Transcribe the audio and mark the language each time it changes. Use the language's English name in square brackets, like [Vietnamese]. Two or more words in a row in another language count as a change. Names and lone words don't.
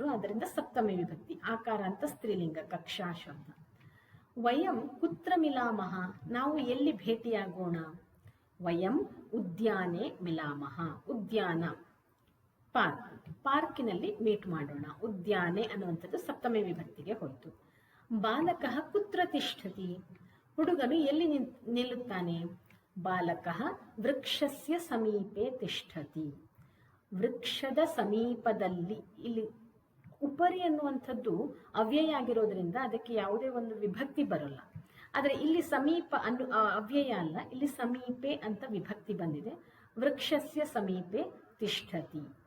[Kannada] ಅದರಿಂದ ಸಪ್ತಮಿ ವಿಭಕ್ತಿ. ಆಕಾರ ಅಂತ ಸ್ತ್ರೀಲಿಂಗ, ಕಕ್ಷಾ ಶಬ್ದ. [Sanskrit] ವಯಂ ಕುತ್ರ ಮಿಲಾಮಹ, [Kannada] ನಾವು ಎಲ್ಲಿ ಭೇಟಿಯಾಗೋಣ. [Sanskrit] ವಯಂ ಉದ್ಯಾನೆ ಮಿಲಾಮಹ, [Kannada] ಉದ್ಯಾನ ಪಾರ್ಕ್, ಪಾರ್ಕಿನಲ್ಲಿ ಮೀಟ್ ಮಾಡೋಣ. ಉದ್ಯಾನೆ ಅನ್ನುವಂಥದ್ದು ಸಪ್ತಮಿ ವಿಭಕ್ತಿಗೆ ಹೋಯಿತು. [Sanskrit] ಬಾಲಕಃ ಕುತ್ರ ತಿಷ್ಠತಿ, [Kannada] ಹುಡುಗನು ಎಲ್ಲಿ ನಿಲ್ಲುತ್ತಾನೆ. [Sanskrit] ಬಾಲಕಃ ವೃಕ್ಷಸ್ಯ ಸಮೀಪೆ ತಿಷ್ಠತಿ. [Kannada] ವೃಕ್ಷದ ಸಮೀಪದಲ್ಲಿ, ಇಲ್ಲಿ ಉಪರಿ ಅನ್ನುವಂಥದ್ದು ಅವ್ಯಯ ಆಗಿರೋದ್ರಿಂದ ಅದಕ್ಕೆ ಯಾವುದೇ ಒಂದು ವಿಭಕ್ತಿ ಬರಲ್ಲ. ಆದರೆ ಇಲ್ಲಿ ಸಮೀಪ ಅವ್ಯಯ ಅಲ್ಲ, ಇಲ್ಲಿ ಸಮೀಪೆ ಅಂತ ವಿಭಕ್ತಿ ಬಂದಿದೆ. [Sanskrit] ವೃಕ್ಷಸ್ಯ ಸಮೀಪೆ ತಿಷ್ಠತಿ.